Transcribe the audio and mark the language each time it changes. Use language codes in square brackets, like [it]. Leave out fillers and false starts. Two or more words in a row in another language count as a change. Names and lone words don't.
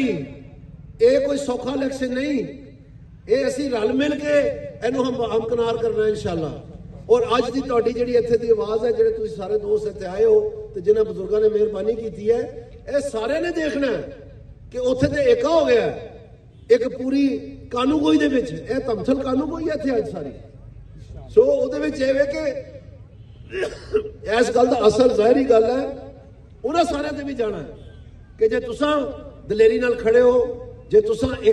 [pa] ਯੇ ਕੋਈ ਸੌਖਾ ਇਲੈਕਸ਼ਨ ਨਹੀਂ, ਯੇ ਅਸੀ ਰਲ ਮਿਲ ਕੇ ਇਹਨੂੰ ਹਮ ਹਮਕਨਾਰ ਕਰਨਾ ਹੈ ਇੰਸ਼ਾਅੱਲ੍ਹਾ। ਔਰ ਅੱਜ ਕੀ ਤੁਹਾਡੀ ਜਿਹੜੀ ਇੱਥੇ ਦੀ ਆਵਾਜ਼ ਹੈ, ਜਿਹੜੇ ਤੁਸੀਂ ਸਾਰੇ ਦੋਸਤ ਇੱਥੇ ਆਏ ਹੋ ਤੇ ਜਿਨ੍ਹਾਂ ਬਜ਼ੁਰਗਾਂ ਨੇ ਮਿਹਰਬਾਨੀ ਕੀਤੀ ਹੈ, ਯੇ ਸਾਰੇ ਨੇ ਦੇਖਣਾ ਹੈ ਕਿ ਉੱਥੇ ਤੇ ਏਕਾ ਹੋ ਗਿਆ ਇੱਕ ਪੂਰੀ ਕਾਨੂੰਗੋਈ ਦੇ ਵਿੱਚ। ਯੇ ਧਮਥਲ ਕਾਨੂੰਗੋਈ ਹੈ ਇੱਥੇ ਅੱਜ ਸਾਰੀ। सो ਉਹਦੇ ਵਿੱਚ ਇਹ ਵੇ ਕਿ ਇਸ ਗੱਲ ਦਾ ਅਸਲ ਜ਼ਾਹਿਰੀ ਗੱਲ ਹੈ ਉਹਨਾਂ ਸਾਰਿਆਂ ਤੇ ਵੀ ਜਾਣਾ ਹੈ ਕਿ ਜੇ ਤੁਸੀਂ ਦਲੇਰੀ ਨਾਲ ਖੜੇ ਹੋ, ਜੇ ਤੁਸੀਂ ਇੱਕ